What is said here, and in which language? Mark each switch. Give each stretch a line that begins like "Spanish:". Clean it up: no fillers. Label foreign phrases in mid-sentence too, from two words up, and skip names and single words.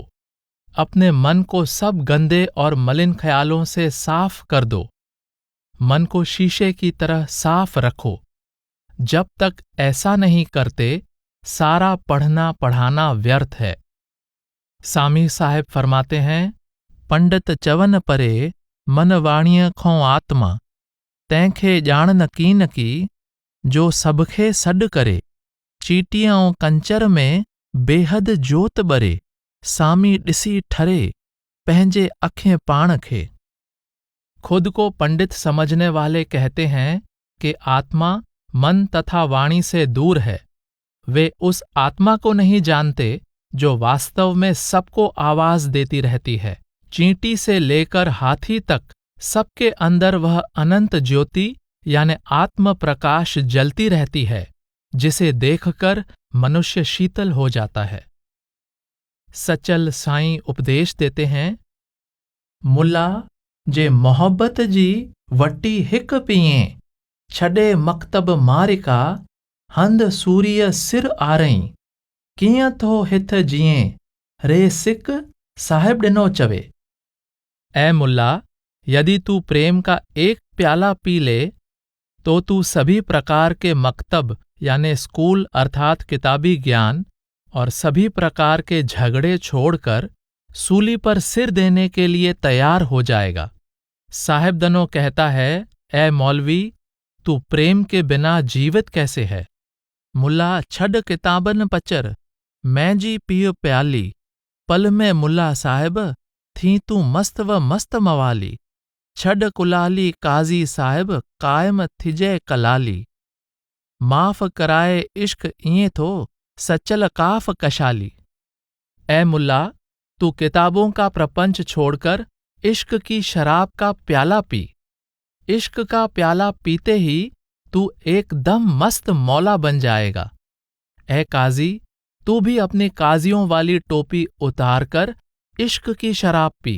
Hindi: अपने मन को सब गंदे और मलिन ख्यालों से साफ कर दो। मन को शीशे की तरह साफ रखो। जब तक ऐसा नहीं करते सारा पढ़ना पढ़ाना व्यर्थ है। सामी साहब फरमाते हैं,
Sindhi: पंडित चवन परे मन वाणीअ खों आत्मा, तंहिंखे ॼाण न कीन की जो सबखे सॾु करे, चीटीअ ऐं कंचर में बेहद जोत ॿरे, सामी ॾिसी ठरे पंहिंजे अखें पाण खे।
Hindi: खुद को पंडित समझने वाले कहते हैं कि आत्मा मन तथा वाणी से दूर है। वे उस आत्मा को नहीं जानते जो वास्तव में सबको आवाज देती रहती है। चींटी से लेकर हाथी तक सबके अंदर वह अनंत ज्योति यानी आत्म प्रकाश जलती रहती है, जिसे देखकर मनुष्य शीतल हो जाता है। सचल साईं उपदेश देते हैं,
Sindhi: मुल्ला जे मोहब्बत जी वटी हिक पिए, छॾे मकतब मारिका, हंध सूर्य सिर आरई, कीअं थो हिथ जीएं, रे सिक साहिब ॾिनो चवे।
Hindi: ऐ मुल्ला, यदि तू प्रेम का एक प्याला पी ले तो तू सभी प्रकार के मकतब यानी स्कूल अर्थात किताबी ज्ञान और सभी प्रकार के झगड़े छोड़कर सूली पर सिर देने के लिए तैयार हो जाएगा। साहिब दनो कहता है, ऐ मौलवी, तू प्रेम के बिना जीवित कैसे है?
Sindhi: मुल्ला छड किताबन पचर, मैं जी पियो प्याली, पल में मुल्ला साहिब थी तू मस्त व मस्त मवाली, छड कुलाली काज़ी साहिब कायम थिजे कलाली, माफ़ कराए इश्क इएं थो सचल काफ कशाली।
Hindi: ऐ मुल्ला, तू किताबों का प्रपंच छोड़कर इश्क की शराब का प्याला पी। इश्क का प्याला पीते ही तू एकदम मस्त मौला बन जाएगा। ऐ काजी, तू भी अपनी काजियों वाली टोपी उतारकर इश्क की शराब पी।